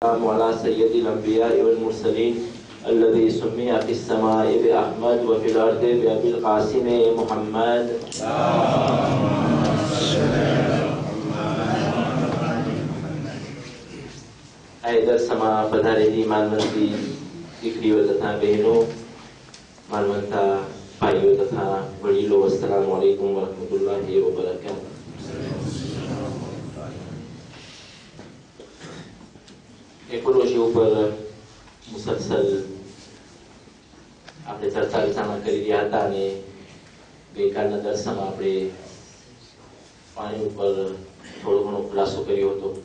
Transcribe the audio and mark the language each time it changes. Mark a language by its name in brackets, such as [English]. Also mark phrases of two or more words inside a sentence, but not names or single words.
[Arabic] والسلام على سيد الأنبياء والمرسلين الذي سمي في السماء بأحمد وفي الأرض بأبي القاسم محمد. [Gujarati] આએ દર્શમા પધારેલી માનવંતી દીકરીઓ તથા બહેનો, માનવંતા ભાઈઓ તથા વડીલો, [Arabic] السلام عليكم ورحمة الله وبركاته. [Gujarati] એકોલોજી ઉપર મુસલસલ આપણે ચર્ચા વિચારણા કરી રહ્યા હતા અને ગઈકાલના દર્શનમાં આપણે પાણી ઉપર થોડો ઘણો ખુલાસો કર્યો હતો.